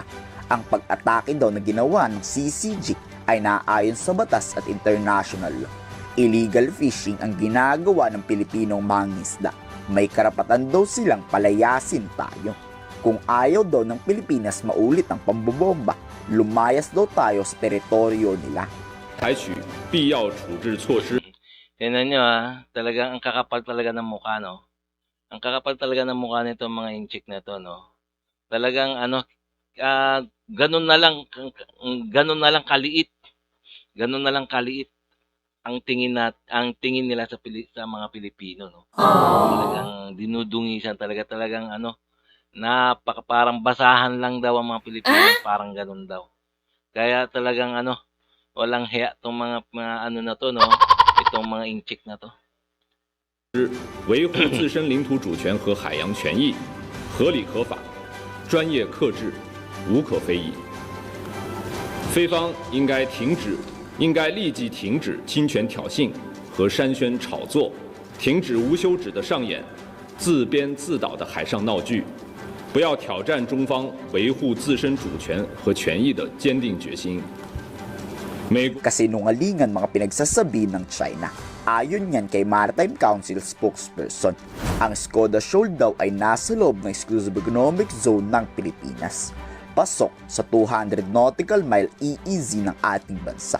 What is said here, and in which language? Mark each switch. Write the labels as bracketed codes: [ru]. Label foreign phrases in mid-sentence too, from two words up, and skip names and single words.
[tl] Ang pag-atake daw na ginawa ng CCG ay naayon sa batas at [en] international law. Illegal fishing [tl] ang ginagawa ng Pilipinong mangingisda. May karapatan daw silang palayasin tayo. Kung ayaw daw ng Pilipinas maulit ang pambobomba, lumayas daw tayo sa teritoryo nila. [zh] 采取必要处置措施。 [tl] Tingnan nyo talagang ang kakapal talaga ng mukha, no? Ang kakapal talaga ng mukha nito mga inchik na to, no? Talagang ganun na lang kaliit. Ganun na lang kaliit ang tingin nila sa mga Pilipino, no? Talagang dinudungisan talagang parang basahan lang daw ang mga Pilipino, parang ganun daw. Kaya talagang walang hiya tong mga na to, no? Itong mga inchik na to. [zh] 维护自身领土主权和海洋权益，合理合法，专业克制，无可非议。菲方应该立即停止侵权挑衅和煽宣炒作，停止无休止的上演自编自导的海上闹剧，不要挑战中方维护自身主权和权益的坚定决心。 [tl] Kasinungalingan mga pinagsasabi ng China. Ayon yan kay Maritime Council spokesperson, ang Skoda Shoal daw ay nasa loob ng Exclusive Economic Zone ng Pilipinas. Pasok sa 200 [en] nautical mile [tl] EEZ ng ating bansa.